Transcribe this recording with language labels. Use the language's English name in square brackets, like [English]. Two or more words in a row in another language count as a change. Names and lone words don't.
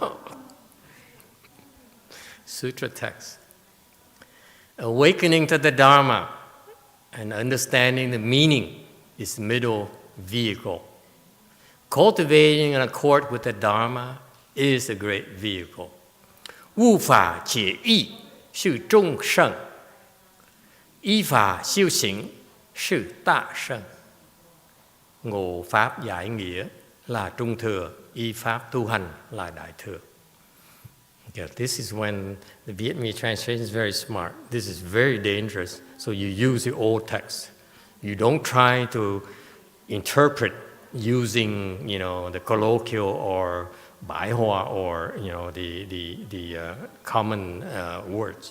[English] Sutra Text. Awakening to the Dharma and understanding the meaning is the middle vehicle. Cultivating in accord with the Dharma is a great vehicle. [Chinese] 悟法解义是众圣，依法修行是大圣。 [Vietnamese] Ngộ pháp giải nghĩa là trung thừa, y pháp tu hành là đại thừa. [English] Okay, this is when the Vietnamese translation is very smart. This is very dangerous. So you use the old text. You don't try to interpret using, the colloquial or YongHua or the common words.